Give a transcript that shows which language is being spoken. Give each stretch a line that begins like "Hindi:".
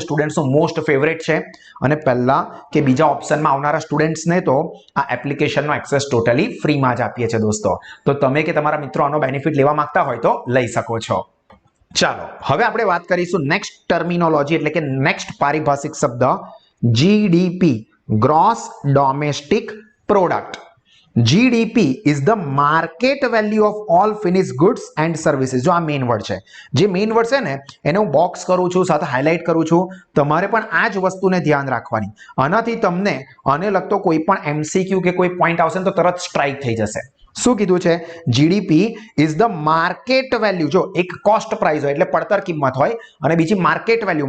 Gujarati: સ્ટુડન્ટ્સનું most favourite છે. અને પહેલા કે બીજા ઓપ્શનમાં આવનારા સ્ટુડન્ટ્સને તો આ એપ્લિકેશનનો એક્સેસ ટોટલી ફ્રીમાં જ આપીએ છીએ દોસ્તો. તો તમે કે તમારા મિત્રો આનો બેનિફિટ લેવા માંગતા હોય તો લઈ શકો છો. ચાલો હવે આપણે વાત કરીશું નેક્સ્ટ ટર્મિનોલોજી, એટલે કે નેક્સ્ટ પારિભાષિક શબ્દ GDP, gross domestic product.
English: GDP is the market value of all finished goods and services.
Gujarati: જો આ મેઇન વર્ડ છે, જે મેઇન વર્ડ છે ને એને હું બોક્સ કરું છું, સાથે હાઇલાઇટ કરું છું. તમારે પણ આ જ વસ્તુને ધ્યાન રાખવાની. આનાથી તમને આને લગતો કોઈ પણ એમસીક્યુ કે કોઈ પોઈન્ટ આવશે ને તો તરત સ્ટ્રાઇક થઈ જશે. શું કીધું છે?
English: GDP is the market value.
Gujarati: જો એક કોસ્ટ પ્રાઇસ હોય એટલે પડતર કિંમત હોય, અને બીજી માર્કેટ વેલ્યુ.